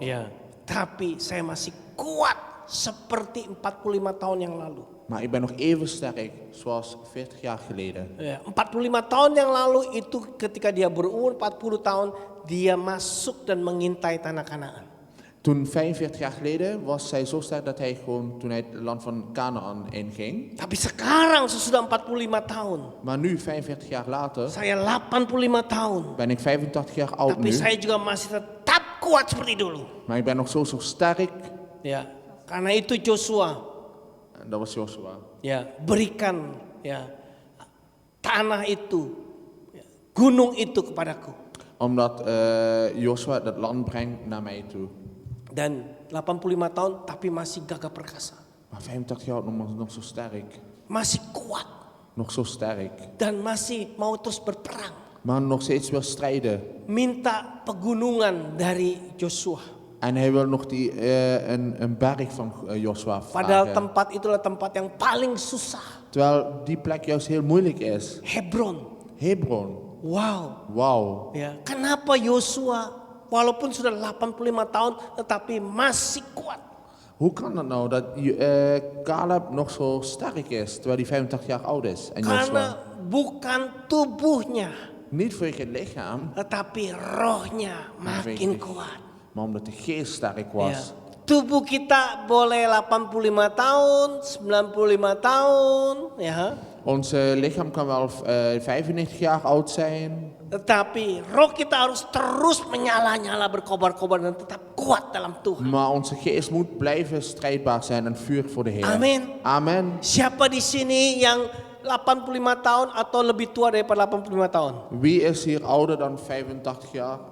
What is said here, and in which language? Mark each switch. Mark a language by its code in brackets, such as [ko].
[id] Ya, tapi saya masih kuat seperti 45 tahun yang lalu. [nl] Maar ik ben nog even sterk zoals 40 jaar geleden. [id] Ya, 45 tahun yang lalu itu ketika dia berumur 40 tahun, dia masuk dan mengintai tanah Kanaan. [nl] Toen 45 jaar geleden was hij zo sterk dat hij gewoon toen hij het land van Canaan inging. [id] Tapi sekarang sesudah 45 tahun, [nl] Maar nu 45 jaar later [id] saya 85 tahun. [nl] ben ik 85 jaar oud [id] Tapi [nl] nu. [id] saya juga masih tetap kuat seperti dulu. [nl] Maar ik ben nog zo sterk. [id] Ya, karena itu Joshua, [nl] En dat was Joshua. [id] ya, berikan ya tanah itu, ya, gunung itu kepadaku. [nl] Omdat Joshua dat land brengt naar mij toe. [id] Dan 85 tahun tapi masih gagah perkasa. [nl] Maar 85 jaar oud nog zo sterk. [id] Masih kuat [nl] Nog zo sterk. [id] dan masih mau terus berperang. [nl] Maar nog steeds wil strijden. [id] Minta pegunungan dari Joshua. [nl] En hij wil nog een berg van Joshua [id] Padahal [nl] vragen. [id] tempat itulah tempat yang paling susah. [nl] Terwijl die plek juist heel moeilijk is. [id] Hebron. [nl] Hebron. Wow. Wauw. [id] Ya, kenapa Joshua walaupun sudah 85 tahun tetapi masih kuat? [nl] Hoe kan dat nou dat Caleb nog zo sterk is terwijl hij 85 jaar oud is? En [id] Karena [nl] Joshua. [id] bukan tubuhnya, [nl] Niet vanwege het lichaam, [id] tetapi rohnya makin kuat. [nl] maar omdat de geest sterk [id] Ya. [nl] was. [id] Tubuh kita boleh 85 tahun, 95 tahun, ya. [nl] Ons lichaam kan wel 95 jaar oud zijn. [id] Tetapi roh kita harus terus menyala-nyala, berkobar-kobar dan tetap kuat dalam Tuhan. [nl] Maar onze geest moet blijven strijdbaar zijn en vuur voor de Heer. [id] Amin. [nl] Amen. [id] Siapa di sini yang 85 tahun atau lebih tua daripada 85 tahun? [nl] Wie is hier ouder dan 85 jaar?